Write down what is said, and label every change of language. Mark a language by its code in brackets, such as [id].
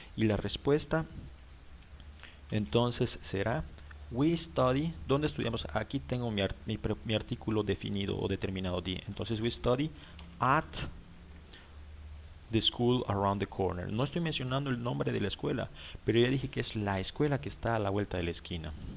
[es] Y la respuesta entonces será [en] we study. [es] ¿Dónde estudiamos? Aquí tengo mi artículo definido o determinado de. Entonces, [en] we study at the school around the corner. [es] No estoy mencionando el nombre de la escuela, pero ya dije que es la escuela que está a la vuelta de la esquina.